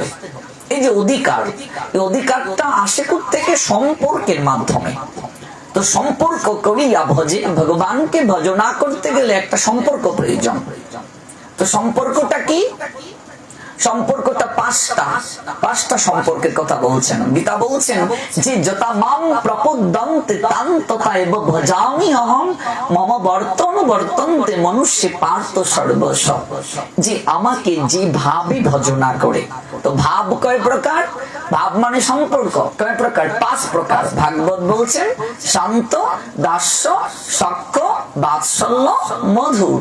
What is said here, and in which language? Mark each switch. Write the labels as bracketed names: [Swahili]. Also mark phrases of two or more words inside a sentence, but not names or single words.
[Bangla] এই যে অধিকার, এই অধিকারটা আসে থেকে সম্পর্কের মাধ্যমে। তো সম্পর্ক করিয়া ভজে, ভগবানকে ভজনা করতে গেলে একটা সম্পর্ক প্রয়োজন। তো সম্পর্কটা কি? সম্পর্কটা 5টা সম্পর্কের কথা বলছেন গীতা। বলছেন যে [Sanskrit] যথা মাম প্রপদ্যন্তে তাং তথা এব ভজামি অহম মম বর্তন্তে মনুষ্য পার্থ সর্বস্ব। [Bangla] যে আমাকে যেভাবে ভজনা করে। তো ভাব কয় প্রকার? ভাব মানে সম্পর্ক কয় প্রকার? 5 প্রকার। ভাগবত বলছেন শান্ত, দাস্য, সখ্য, বাৎসল্য, মধুর।